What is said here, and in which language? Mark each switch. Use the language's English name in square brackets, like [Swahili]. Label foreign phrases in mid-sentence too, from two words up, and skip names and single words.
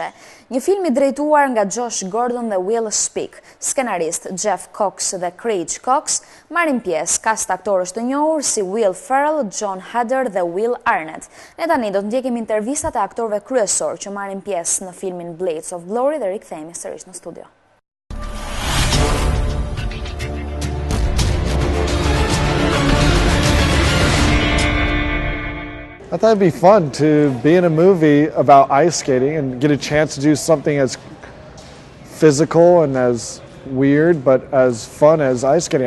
[Albanian] Një film i drejtuar nga Josh Gordon dhe Will Spike, skenarist Jeff Cox dhe Craig Cox, marrin pjesë kast aktorësh të njohur si Will Ferrell, John Heder dhe Will Arnett. Ne tani do të ndjekim intervistat e aktorëve kryesor që marrin pjesë në filmin Blades of Glory dhe rikthehemi sërish në studio. [English] I thought it'd be fun to be in a movie about ice skating and get a chance to do something as physical and as weird, but as fun as ice skating.